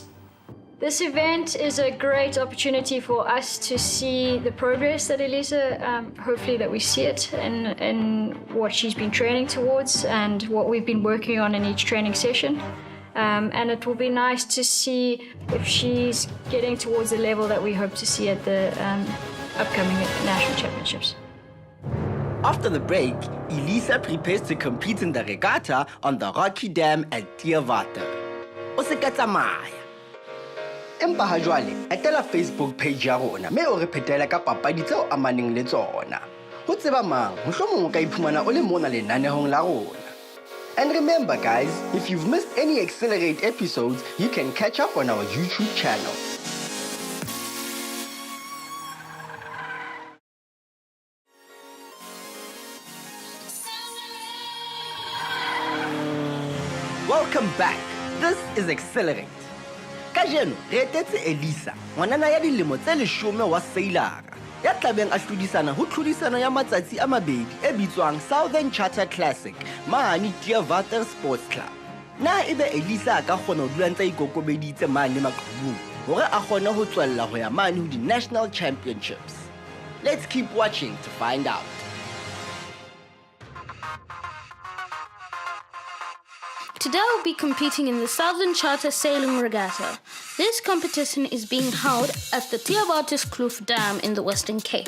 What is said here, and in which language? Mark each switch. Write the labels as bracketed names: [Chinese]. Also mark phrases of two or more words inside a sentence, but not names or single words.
[English] This event is a great opportunity for us to see the progress that Elisa, hopefully that we see it in what she's been training towards and what we've been working on in each training session. And it will be nice to see if she's getting towards the level that we hope to see at the upcoming national championships. After the break, Elisa prepares to compete in the regatta on the rocky dam at Theewater. [Southern Sotho] O se ka tsamaya. Empa ha jwale, etela Facebook page ya rona mme o re phetela ka papadi tseo amaneng le tsona. Ho tseba mang, mohlomong o ka iphumana o le mona lenanehong la rona. [English] And remember guys, if you've missed any Xcellerate episodes, you can catch up on our YouTube channel. Welcome back. This is Xcellerate. [Southern Sotho] Kajeno, re etetse Elisa, ngwanana ya dilemo tse 10 wa Xcellerate. Ya tlabeng a hlodisana ho tlhodisano ya matsatsi a mabedi e bitswang Southern Charter Classic mane Theewater Sports Club. Na ebe Elisa a ka kgona ho dula ntse ikokobeditse mane maqhubung hore a kgone ho tswella ho ya mane ho di National Championships. [English] Let's keep watching to find out. Today I'll be competing in the Southern Charter Sailing Regatta. This competition is being held at the Theewater Sports Club Dam in the Western Cape.